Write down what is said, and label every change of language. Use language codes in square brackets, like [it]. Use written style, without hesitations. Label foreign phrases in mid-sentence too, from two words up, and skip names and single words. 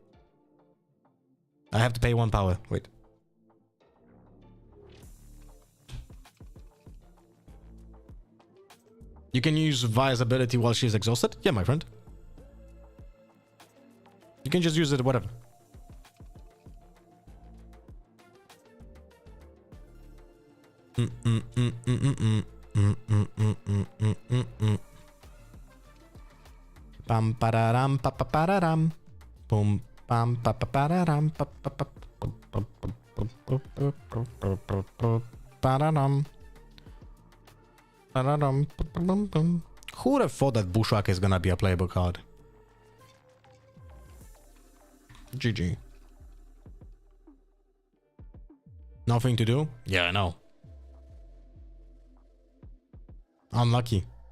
[en] I have to pay 1 power. Wait. You can use Vi's ability while she's exhausted? Yeah, my friend. You can just use it, whatever. Pam pararam pa pa pararam. Boom. Pam pa pa pararam pa pa pa. Pararam. Who would have thought that Bushwhack is gonna be a playable card? GG. Nothing to do? Yeah, I know. Unlucky.